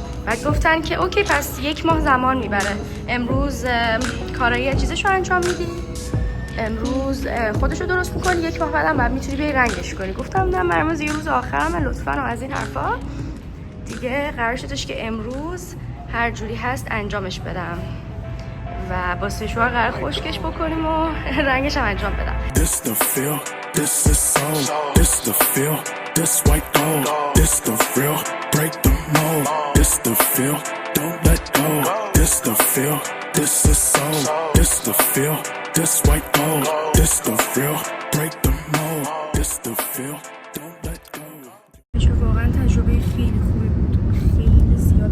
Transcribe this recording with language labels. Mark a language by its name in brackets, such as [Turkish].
[Persian] بعد گفتن که اوکی پس 1 ماه زمان میبره. امروز کارایی چیزشو انجام میدی، امروز خودشو درست میکنی، 1 ماه بعدم بعد میتونی بیای رنگش کنی. گفتم نه من امروز یه روز آخرمه لطفا و از این حرفا دیگه. قرار شدش که امروز هر جوری هست انجامش بدم و با سشوار قرار خشکش بکنیم و رنگش هم انجام بدم. [English] This the feel, this is soul. This the feel, this white gold. This the real, break the mold. This the feel, don't let go. This the feel, this is soul. This the feel, this white gold. This the real, break the mold. This the feel, don't let go. [Persian] چه واقعا تجربه خیلی خوبی بود، خیلی زیاد.